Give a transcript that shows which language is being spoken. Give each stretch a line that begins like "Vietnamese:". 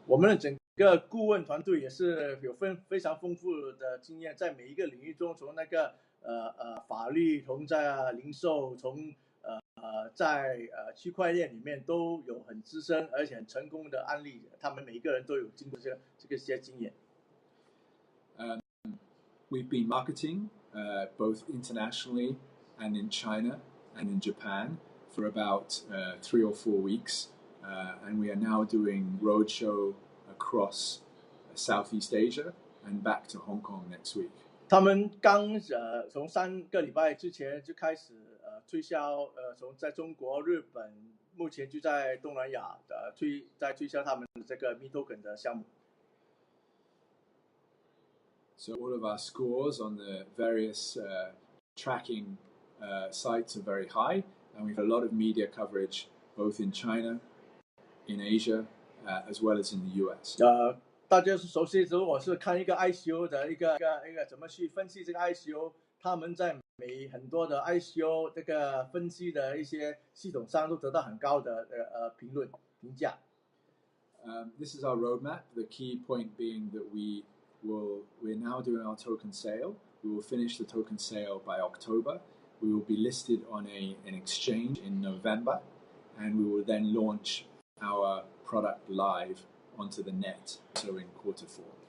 Chinese: 我们的整个顾问团队也是有非常丰富的经验，在每一个领域中，从那个法律，从在零售，从在区块链里面都有很资深而且很成功的案例，他们每一个人都有经过这些经验。
English: we've been marketing both internationally and in China and in Japan for about 3 or 4 weeks, and we are now doing roadshow across Southeast Asia and back to Hong Kong next week.
Chinese: 他们刚从3个礼拜之前就开始推销从在中国、日本，目前就在东南亚在推销他们的这个 Me Token 的项目。
English: So all of our scores on the various tracking sites are very high, and we've had a lot of media coverage both in China, in Asia, as well as in the US.
Chinese: 大家是熟悉，如果是看一个 ICO 的一个怎么去分析这个 ICO， 他们在很多的 ICO 这个分析的一些系统上都得到很高的评价。
English: This is our roadmap. The key point being that we're now doing our token sale. We will finish the token sale by October. We will be listed on an exchange in November, and we will then launch our product live onto the net, so in Q4.